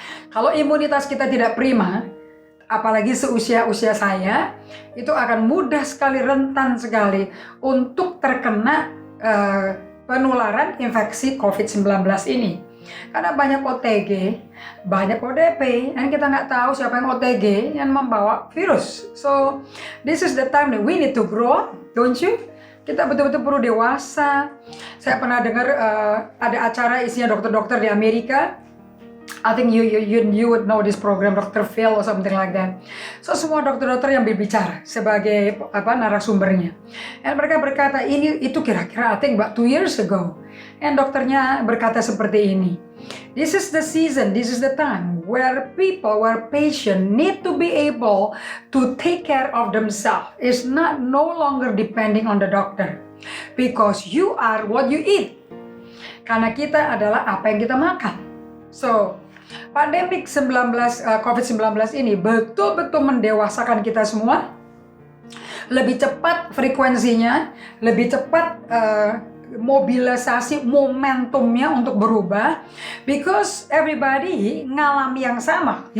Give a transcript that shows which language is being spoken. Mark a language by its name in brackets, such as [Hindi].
[Indonesian] Kalau imunitas kita tidak prima, apalagi seusia-usia saya, itu akan mudah sekali, rentan sekali untuk terkena penularan infeksi COVID-19 ini. Karena banyak OTG, banyak ODP, dan kita nggak tahu siapa yang OTG yang membawa virus. [English] So, this is the time that we need to grow, don't you? [Indonesian] Kita betul-betul perlu dewasa. Saya pernah dengar ada acara isinya dokter-dokter di Amerika. [English] I think you would know this program, Dr. Phil or something like that. [Indonesian] So semua dokter-dokter yang berbicara sebagai narasumbernya. Dan mereka berkata itu kira-kira [English] I think about 2 years ago. [Indonesian] Dan dokternya berkata seperti ini. [English] This is the season, this is the time where patient need to be able to take care of themselves. It's no longer depending on the doctor. Because you are what you eat. [Indonesian] Karena kita adalah apa yang kita makan. So, pandemik COVID-19 ini betul-betul mendewasakan kita semua. Lebih cepat frekuensinya, lebih cepat mobilisasi momentumnya untuk berubah, [English] because everybody [Indonesian] ngalami yang sama.